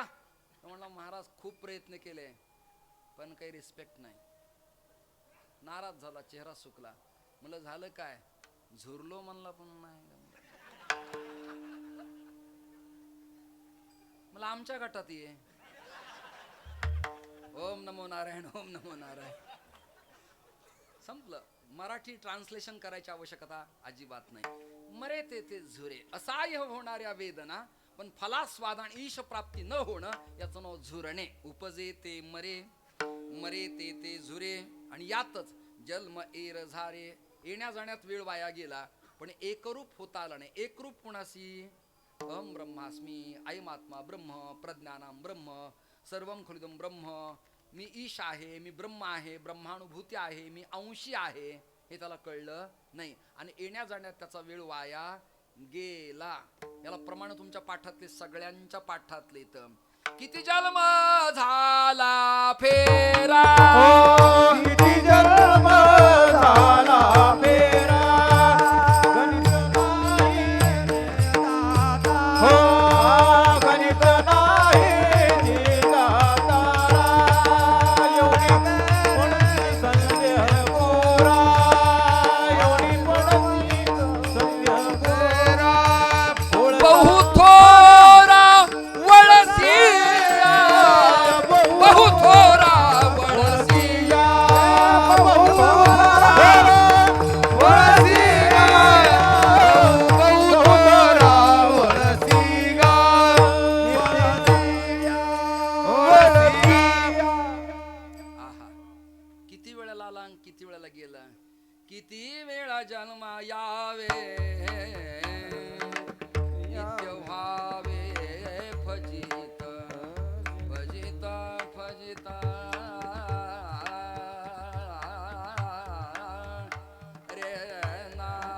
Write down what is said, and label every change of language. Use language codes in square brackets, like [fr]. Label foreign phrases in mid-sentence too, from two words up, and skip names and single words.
[mr] म्हणला महाराज खूप प्रयत्न केले पण काही रिस्पेक्ट नाही. नाराज झाला, चेहरा सुकला. म्हणलं झालं काय? झुरलो म्हणला पण नाही. मला आमच्या गटात ये. [sa] ओम नमो नारायण, ओम नमो नारायण. [mr] संपलं. मराठी ट्रान्सलेशन करायची आवश्यकता अजिबात नाही. मरे ते झुरे, असहाय्य होणाऱ्या वेदना पण फलास्वाद आणि ईश प्राप्ती न होणं याचं नाव झुरणे. उपजे ते मरे, मरे ते झुरे. आणि यातच जन्म एर झारे. येण्या जाण्यात वेळ वाया गेला पण एकरूप होता आला नाही. एकरूप कोणाशी? [sa] अहम ब्रह्मास्मी, अयमात्मा ब्रह्म, प्रज्ञानाम ब्रह्म, सर्वम खलिदम ब्रह्म. [mr] मी ईश आहे, मी ब्रह्म आहे, ब्रह्मानुभूती आहे, मी अंशी आहे, हे त्याला कळलं नाही. आणि येण्या जाण्यात त्याचा वेळ वाया गेला. याला प्रमाण तुमच्या पाठातले, सगळ्यांच्या पाठातले. इथं किती जन्म झाला फेरा, किती जन्म झाला फेरा, गणित नाही दातारा, एवढी पडती संदेह गोरा, एवढी पडती संदेह गोरा. बहु थोरा वळसिया, बहु थोरा वळसिया, बहु थोरा वळसिया, बहु थोरा वळसिया, आहा, किती वेळेला आला आणि किती वेळेला गेला. किती वेळा जन्मा यावे नित्य व्हावे फजित, फजित फजित रे ना.